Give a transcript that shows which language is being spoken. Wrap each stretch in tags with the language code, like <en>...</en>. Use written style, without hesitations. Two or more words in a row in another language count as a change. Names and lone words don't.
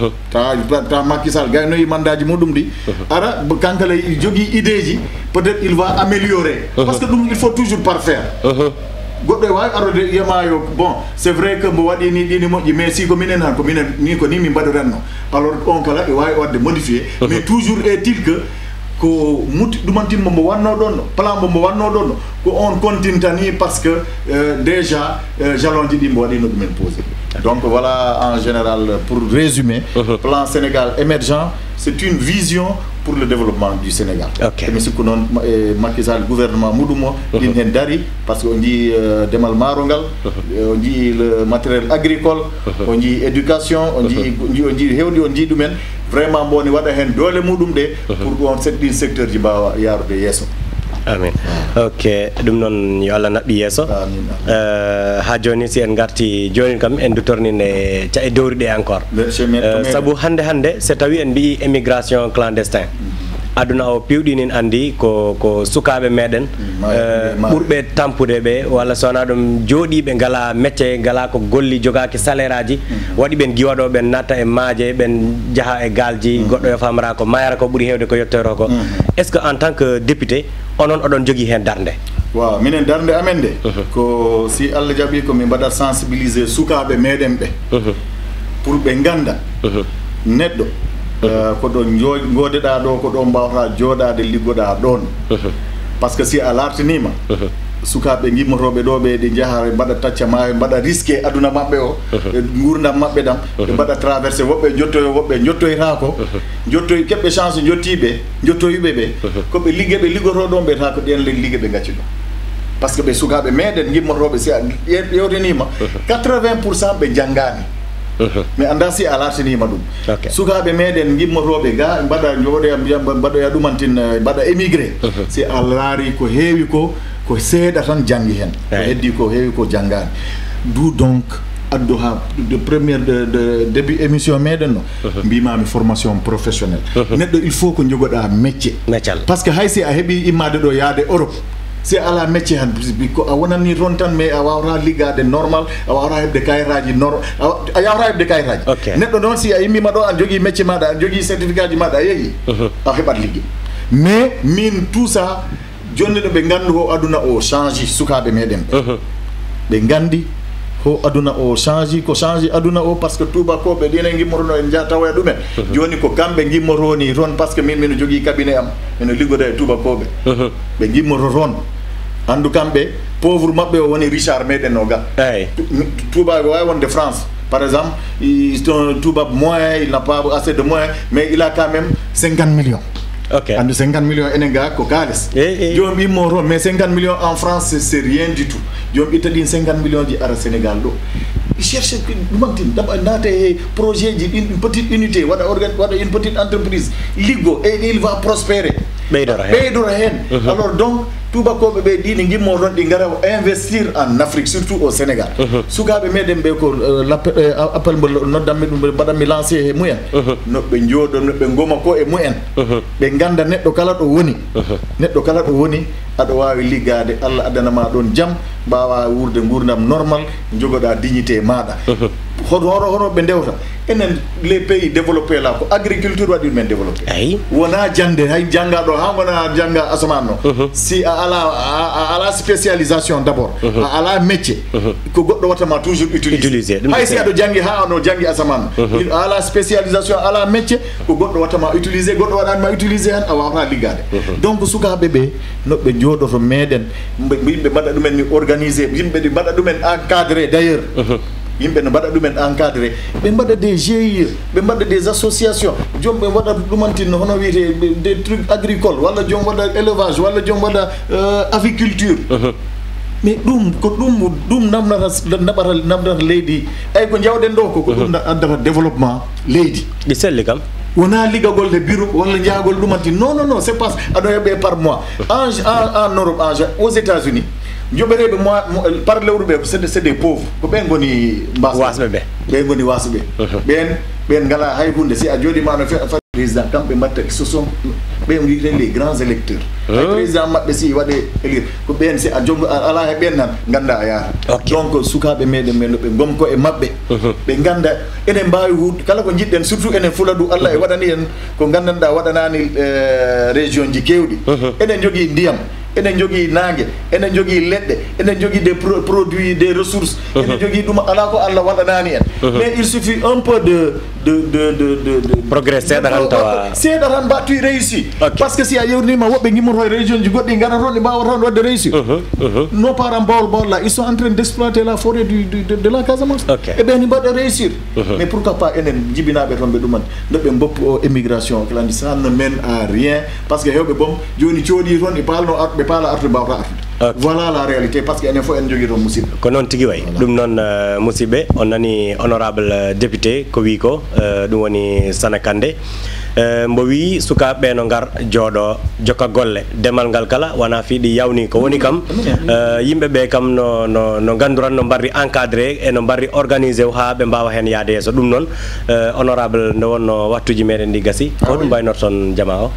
<ff>ta Macky Sall gaynoyi mandaji muɗum ɗi ara kankala jogui idée ji</ff> <fr>peut-être il va améliorer parce que</fr> <ff>ɗum</ff> <fr>il faut toujours parfaire</fr> <ff>goɗɗo e wawi arode yemayo bon</ff> <fr>c'est vrai que</fr> <ff>mbo waɗini ɗini moƴƴi</ff> <fr>mais si</fr> <ff>ko minen han ko minen ni ko ni min mbaɗiranno</ff> <fr>alors on</fr> <ff>kala e wawi wadde</ff> <fr>modifié mais toujours est-il que</fr> <ff>ko ɗumantinmo mbo wanno ɗon plan mbo wanno ɗon ko</ff> <fr>on continue</fr> <ff>tani</ff> <fr>par ce que déjà</fr> <ff>jalon ji ɗi mbo waɗino ɗumen</ff> <fr>posé donc voilà en général pour résumer plan Sénégal émergent c'est une vision pour le développement du Sénégal.</fr> <ff>Okay.</ff> <fr>Mais ce que</fr> <ff>non Macky Sall gouvernement mudumo din hen dari</ff> <fr>parce que on dit</fr> <ff>demal marongal,</ff> <fr>on dit le matériel agricole, on dit éducation, on dit</fr> <ff>hewdi</ff> <fr>on dit</fr> <ff>dumen vraiment boni wada hen dole mudum</ff> <fr>de pour on cette secteur</fr> <ff>ji bawa yarude yeso. Amin. Ok, ɗum noon yo Allah naɓɓi yeeso. Ha joni si en garti joni kam en dutornine ca e dowriɗe encore saabu hande so tawi en mbi</ff> <fr>émigration clandestin</fr> <ff>aduna o piwɗinin andi ko sukaɓe meɗen ɓurɓe tampude ɓe walla sowona ɗum jooɗiɓe ngala métier ngala ko golli jogaki salaire aji waɗi ɓen giwaɗo ɓen natta e maaje ɓen jaaha e galji goɗɗo yo famara ko mayara ko ɓuuri hewde ko yettoro ko</ff> <fr>est ce que en tant que député</fr> <ff>onon oɗon jogui hen darde waaw minen darde amen de ko si Allah jaaɓi ko min mbaɗat sensibiliser sukaɓe meɗen ɓe pour ɓe ganda neɗɗo ko ɗo godeɗa ɗo ko ɗo mbawata jooɗade liggoɗa ɗon</ff> <fr>par ce que</fr> <ff>si a lartinima sukaɓe gimmotoɓe ɗo ɓe ɗe jaaha ɓe mbaɗa tacca ma ɓe mbaɗa risqué aduna mabɓe o gurdam mabɓe ɗam ɓe mbaɗa traversé woɓɓe jottoyo woɓɓe jottoyta ko jottoy keɓɓe chance jottiɓe jottoyuɓe ɓe koɓe liggueɓe liggoto ɗon ɓe ta ko ɗen liggue ɓe gacci ɗo</ff> <fr>par ce que</fr> <ff>ɓe sukaɓe meɗen gimmotoɓe si a ƴewtenima 80% ɓe janggani mais anda si a lartinima ɗum sukaɓe meɗen gimmotoɓe ga mbaɗa mbaɗoya ɗumantin mbaɗa émigré si a laari ko heewi ko seeɗa tan janggi hen ko heddi ko heewi ko janggani</ff> <fr>d'où donc</fr> <ff>addo ha</ff> <fr>de première de début émission</fr> <ff>meɗen no mbimami</ff> <fr>formation professionnelle</fr> <ff>neɗɗo</ff> <fr>il faut</fr> <ff>ko jogoɗa métier</ff> <fr>par ce que</fr> <ff>hay si a heeɓi immade ɗo yaade Europe si ala métier han ko a wonani toon tan mais a wawata liggade normal a wawata hebde kayitaji a yawata hebde kayitaji neɗɗo noon si a immima ɗo a jogui métier maɗa a jogui certificat ji maɗa a yeehi a heɓat liggue mais min</ff> <fr>tout ça</fr> <ff>jonni ɗo ɓe gandu ho aduna o change sukaɓe meɗen ɓe gandi ho aduna o change ko change aduna o</ff> <fr>par ce que</fr> <ff>tubakoɓe ɗine gimmorono en tawoya ɗumen joni ko kamɓe gimmoroni toon</ff> <fr>par ce que</fr> <ff>min mino jogui cabinet am mino liggoda e tubakoɓe ɓe gimmoro toon andu kamɓe pauvre mabɓe o woni Richard meɗen o ga tubaɓe wawi wonde France</ff> <fr>par exemple</fr> <ff>tubab</ff> <fr>moyen il n'a pas assez de moyens mais il a quand même</fr> <ff>50 millions andu 50 millions enen ga ko kalis jom immo toon</ff> <fr>mais 50 millions en France c'est rien du tout</fr> <ff>jom itta ɗin 50 millions ji ara Sénégal ɗo cherche ɗumantin naata e projet ji</ff> <fr>une petite unité</fr> <ff>waɗa</ff> <fr>une petite entreprise</fr> <ff>liggo</ff> <fr>et il va prospérer</fr> <ff>ɓeydora hen</ff> <fr>alors donc</fr> <ff>tubakoɓe ɓe ɗini gimmo toon ɗi gara</ff> <fr>investir en Afrique surtout au Sénégal</fr> <ff>sukaɓe meɗen ɓe ko appel mo noddanmi ɗum mbaɗanmi lancé e mumen noɓe jooɗo noɓe goma ko e mumen ɓe ganda neɗɗo kala ɗo woni aɗa wawi liggade Allah addanama ɗon jaam mbawa wurde gurdam normal jogoɗa dignité maɗa hono ɓe ndewta enen</ff> <fr>les pays développés là</fr> <ff>ko agriculture waɗi men développé wona jangde hay janggaɗo ha gona jangga asaman no si a ala</ff> <fr>spécialisation d'abord</fr> <ff>a ala métier ko goɗɗo wattama</ff> <fr>toujours utiliser</fr> <ff>hay si aɗo janggi ha ono janggi asaman no ala spécialisation ala métier ko goɗɗo wattama utiliser goɗɗo waɗanma utiliser han a wawata liggade donc sukaɓe ɓe noɓe jooɗoto meɗen yimɓe mbaɗa ɗumen ni organisé yimɓe ɗi mbaɗa ɗumen encadré d'ailleurs yimɓe no mbaɗa ɗumen encadré ɓe mbaɗa</ff> <fr>des GIE</fr> <ff>ɓe mbaɗa</ff> <fr>des associations</fr> <ff>joom ɓe waɗa ɗumantinno hono wiyete</ff> <fr>des trucs agricoles</fr> <ff>walla joom waɗa élevage walla joom waɗa aviculture mais ɗum ko ɗum namdata leydi ay ko jawɗen ɗo ko ɗum addata développement leydi ɗi selli kam wona liggagol de bureau walla jahagol ɗumantin non</ff> <fr>c'est pas</fr> <ff>aɗo heɓe</ff> <fr>par mois en Europe aux États-Unis</fr> <ff>joɓereɓe par lewru ɓe</ff> <fr>c'est des pauvres</fr> <ff>ko ɓen goni wasɓe ɓe goni wasɓe ɓen ngala hay hunde si a jooɗima no président kamɓe mbatta</ff> <fr>ce sont</fr> <ff>ɓe wiyete</ff> <fr>les grands électeurs</fr> <ff>hay président maɓɓe si waɗe élire ko ɓen si a jongo ala he ɓen nan ganda a yaara donc sukaɓe meɗen men ɓe gomko e mabɓe ɓe ganda enen mbawi hude kala ko jiɗɗen surtout enen Fuladu Allah e waɗani en ko gandanɗa waɗanani région ji kewɗi enen jogui ndiyam enen jogii naange enen jogii leɗɗe enen jogii</ff> <fr>des produits des ressources</fr> <ff>enen jogii ɗum alaa ko Allah waɗanaani en</ff> <fr>mais il suffit un peu de</fr> <ff>progrès seeɗa tan tawa seeɗa tan mbattuy réussi par ce que si a yewnima woɓɓe gimmoto e région ji goɗɗi ngara toon ɗi mbawa toon wadde réussi</ff> <fr>nos parents Bawol là ils sont en train d'exploiter la forêt de la Casamance</fr> <ff>e ɓen mbaɗa réussir</ff> <fr>mais pourquoi pas</fr> <ff>enen jibinaɓe toon ɓe ɗuman ndeɓe mboppu o émigration kalandi</ff> <fr>ça ne mène à rien par ce que</fr> <ff>hewɓe boom joni cooɗi toon ɗi palno ɓe paala artude mbawata artude</ff> <fr>voilà la réalité par ce que</fr> <ff>enen fof en jogui toon musidɓe ko noon tigui way ɗum noon musidɓe on nani honorable député ko wi ko ɗum woni Sana Kandé mbo wi sukaɓe no ngar jooɗo jokka golle demal ngal kala wona fiiɗi yawni ko woni kam yimɓeɓe kam no ganduran no mbarri encadré e no mbarri organisé ha ɓe mbawa hen yaade yeeso ɗum noon honorable nde wonno wattuji meɗen ɗi gasi ko ɗum mbaynoto toon jama o</ff>